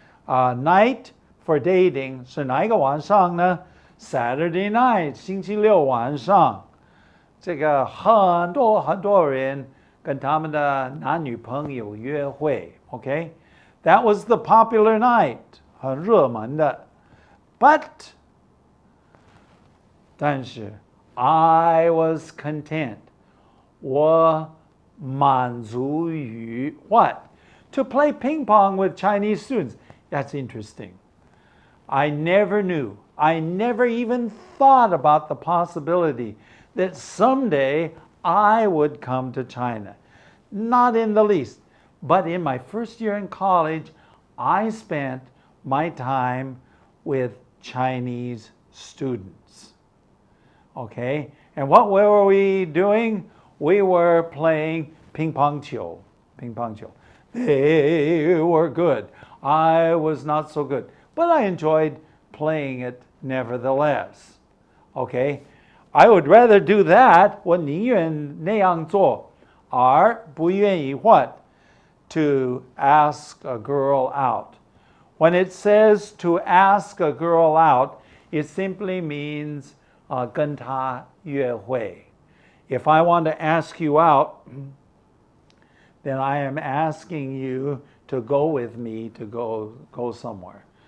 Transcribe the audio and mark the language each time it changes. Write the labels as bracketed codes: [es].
[en] Night for dating [zh] 是哪一个晚上呢? [en] Saturday night, [zh] 星期六晚上。这个很多人跟他们的男女朋友约会 [en] okay? That was the popular night, [zh] 很热门的 [en] But [zh] 但是 [en] I was content. [zh] 我满足于 [en] what? To play ping pong with Chinese students. That's interesting. I never knew. I never even thought about the possibility that someday I would come to China. Not in the least. But in my first year in college, I spent my time with Chinese students. Okay? And what were we doing? We were playing ping pong球. Ping pong球. They were good. I was not so good. But I enjoyed playing it nevertheless. Okay? I would rather do that. [zh] 我宁愿那样做，而不愿意 [en] what? To ask a girl out. When it says to ask a girl out, it simply means [zh] 跟她约会. [en] If I want to ask you out, then I am asking you to go with me to go somewhere.